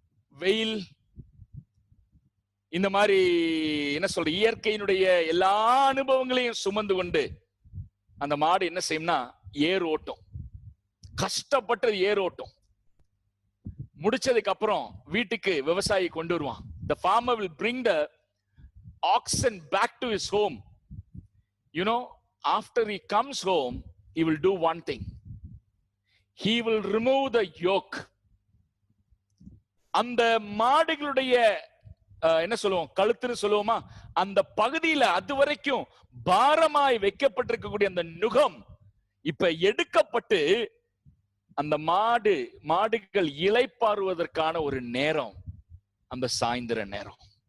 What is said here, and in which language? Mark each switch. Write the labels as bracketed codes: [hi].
[ta] வெயில், இந்த மாதிரி என்ன சொல்ற, இயற்கையினுடைய எல்லா அனுபவங்களையும் சுமந்து கொண்டு அந்த மாடு என்ன செய்யும்னா ஏர் ஓட்டும். கஷ்டப்பட்டு ஏர் ஓட்டும். முடிச்சதுக்கு அப்புறம் வீட்டுக்கு விவசாயி கொண்டு வருவான். [en] The farmer will bring the oxen back to his home. You know, after he comes home, he will do one thing. He will remove the yoke. [ta] அந்த மாடுகளுடைய என்ன சொல்லுவோம், கழுத்துன்னு சொல்லுவோமா, அந்த பகுதியில அது வரைக்கும் பாரமாய் வைக்கப்பட்டிருக்கக்கூடிய அந்த நுகம் இப்ப எடுக்கப்பட்டு அந்த மாடுகள் இளைப்பாறுவதற்கான ஒரு நேரம், அந்த சாயந்தர நேரம்.